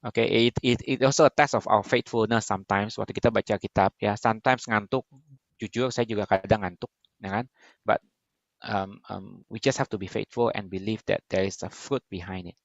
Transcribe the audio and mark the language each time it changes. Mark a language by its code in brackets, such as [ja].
[en] Oke, it also a test of our faithfulness sometimes. [id] Waktu kita baca kitab, ya, sometimes ngantuk. Jujur, saya juga kadang ngantuk, ya kan? [en] But we just have to be faithful and believe that there is a fruit behind it.